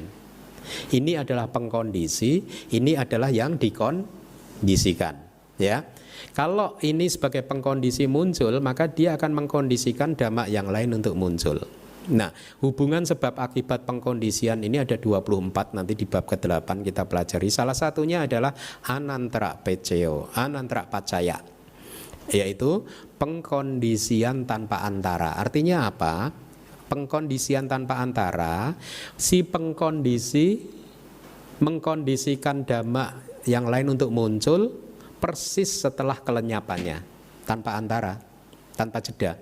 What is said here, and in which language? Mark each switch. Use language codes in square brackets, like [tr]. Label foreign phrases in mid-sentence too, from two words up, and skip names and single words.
[id] Ini adalah pengkondisi, ini adalah yang dikondisikan, ya. Kalau ini sebagai pengkondisi muncul, maka dia akan mengkondisikan dhamma yang lain untuk muncul. Nah, hubungan sebab akibat pengkondisian ini ada 24, nanti di bab ke-8 kita pelajari. Salah satunya adalah [pi] anantara peceo, anantara pacaya, [id] yaitu pengkondisian tanpa antara. Artinya apa? Pengkondisian tanpa antara, si pengkondisi mengkondisikan dhamma yang lain untuk muncul persis setelah kelenyapannya, tanpa antara, tanpa jeda.